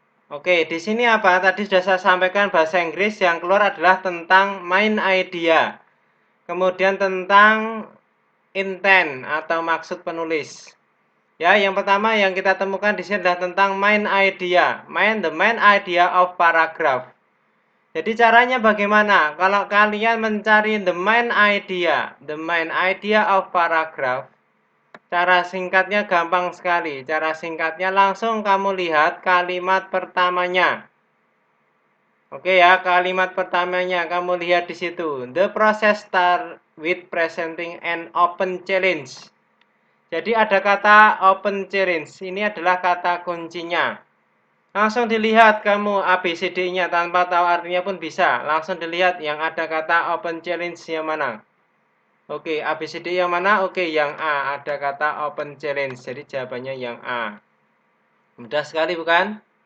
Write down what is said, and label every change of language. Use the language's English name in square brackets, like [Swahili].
[Indonesian] Oke, di sini apa? Tadi sudah saya sampaikan bahasa Inggris yang keluar adalah tentang main idea. Kemudian tentang intent atau maksud penulis. Ya, yang pertama yang kita temukan di sini adalah tentang main idea. [English] The main idea of paragraph. [Indonesian] Jadi caranya bagaimana? Kalau kalian mencari [English] the main idea of paragraph, [Indonesian] cara singkatnya gampang sekali. Cara singkatnya langsung kamu lihat kalimat pertamanya. Oke ya, kalimat pertamanya kamu lihat di situ. [English] The process start with presenting an open challenge. [Indonesian] Jadi ada kata open challenge. Ini adalah kata kuncinya. Langsung dilihat kamu ABCD-nya tanpa tahu artinya pun bisa. Langsung dilihat yang ada kata open challenge yang mana. Oke, ABCD yang mana? Oke, yang A. Ada kata open challenge. Jadi jawabannya yang A. Mudah sekali bukan?